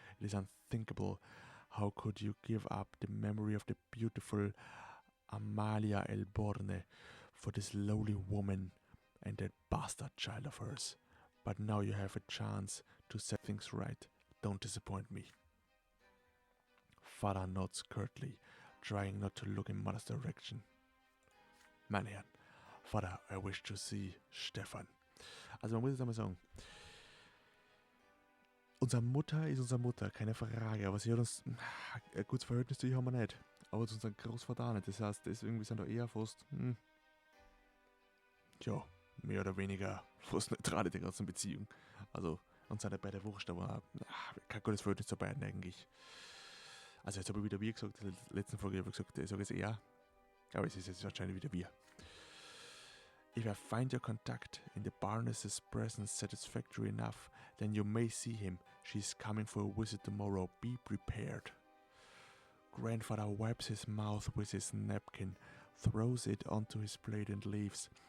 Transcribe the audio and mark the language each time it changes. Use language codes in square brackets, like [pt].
[en] It is unthinkable. How could you give up the memory of the beautiful Amalia Elborne for this lowly woman and that bastard child of hers? But now you have a chance to set things right. Don't disappoint me. Father nods curtly, trying not to look in mother's direction. [de] Meine Herren, Vater, [en] I wish to see Stefan. [de] Also man muss jetzt einmal sagen, unsere Mutter ist unsere Mutter, keine Frage, aber sie hat uns, ein gutes Verhältnis zu ihr haben wir nicht, aber zu unserem Großvater auch nicht. Das heißt, irgendwie sind da eher fast, mehr oder weniger fast neutral die ganzen Beziehungen. Also, uns sind ja beide wurscht, aber kein gutes Verhältnis zu beiden eigentlich. Also jetzt habe ich wieder wir gesagt, in der letzten Folge habe ich gesagt, ich sage es eher, aber es ist jetzt wahrscheinlich wieder wir. [en] If I find your contact in the Baroness's presence satisfactory enough, then you may see him. She's coming for a visit tomorrow. Be prepared. Grandfather wipes his mouth with his napkin, throws it onto his plate and leaves.